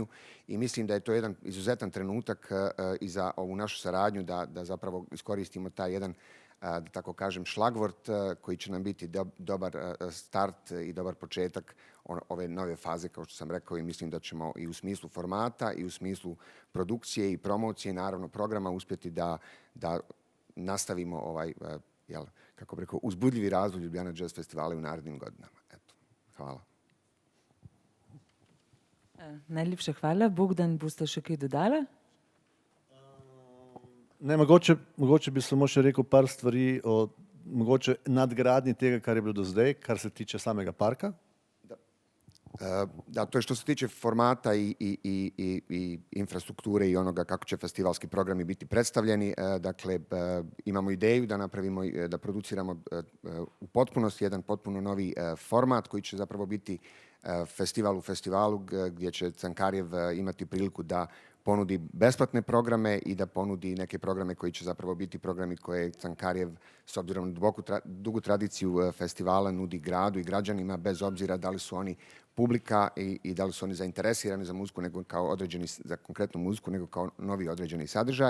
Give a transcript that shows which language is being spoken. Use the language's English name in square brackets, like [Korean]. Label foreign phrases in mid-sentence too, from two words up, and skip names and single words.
[Bosnian] I mislim da je to jedan izuzetan trenutak i za ovu našu saradnju da zapravo iskoristimo taj jedan, da tako kažem, šlagvort koji će nam biti dobar start i dobar početak ove nove faze, kao što sam rekao, i mislim da ćemo i u smislu formata i u smislu produkcije i promocije, naravno programa, uspjeti da nastavimo ovaj, kako bi rekao, uzbudljivi razvoj Ljubljana Jazz Festivala u narednim godinama. Eto, hvala. [Slovenian] Najlepša hvala. Bogdan, boste še kaj dodala? Ne, mogoče bi samo še rekel par stvari o mogoče nadgradnji tega, kar je bilo do zdaj, kar se tiče samega parka. [Bosnian] Da, to je što se tiče formata i infrastrukture i onoga kako će festivalski programi biti predstavljeni. Dakle, imamo ideju da napravimo, da produciramo u potpunosti jedan potpuno novi format koji će zapravo biti festival u festivalu gdje će Cankarjev imati priliku da ponudi besplatne programe i da ponudi neke programe koji će zapravo biti programi koje Cankarjev, s obzirom na dugu tradiciju festivala, nudi gradu i građanima, bez obzira da li su oni publika i da li su oni zainteresirani za muziku, nego kao za konkretnu muziku, nego kao novi određeni sadržaj.